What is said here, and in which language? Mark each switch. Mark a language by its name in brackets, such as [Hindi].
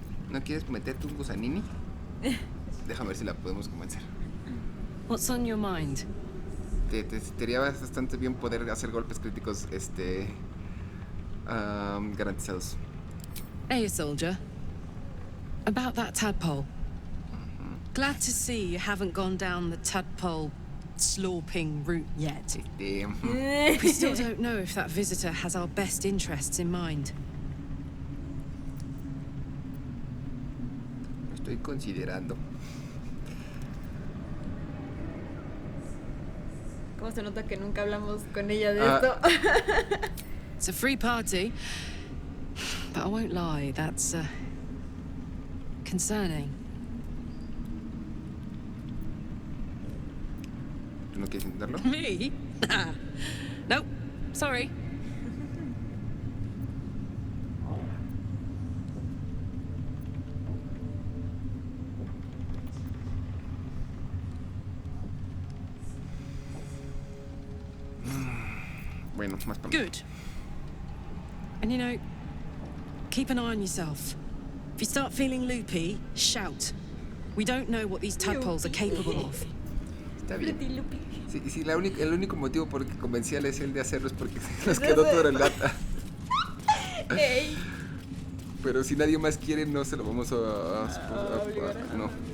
[Spanish] ¿No quieres meterte un gusanini? Déjame ver si la podemos convencer. [English] What's on your mind? [Spanish] Te sería bastante bien poder hacer golpes críticos, garantizados. [English] Hey, soldier. About that tadpole. Glad to see you haven't gone down the tadpole slorping route yet. Damn. We still don't know if that visitor has our best interests in mind. [Spanish] Estoy considerando. ¿Cómo se nota que nunca hablamos con ella de esto? [English] It's a free party, but I won't lie, that's concerning. [Spanish] ¿Tú no quieres intentarlo? [English] Me? Nope, sorry. [Spanish] Bueno, más para [English] Good. And you know, keep an eye on yourself. If you start feeling loopy, shout. We don't know what these tadpoles are capable of. [Spanish] Está bien. Sí, el único motivo por el que convencí a Leslie de hacerlo es porque nos quedó todo en lata. Pero si nadie más quiere, no se lo vamos a no.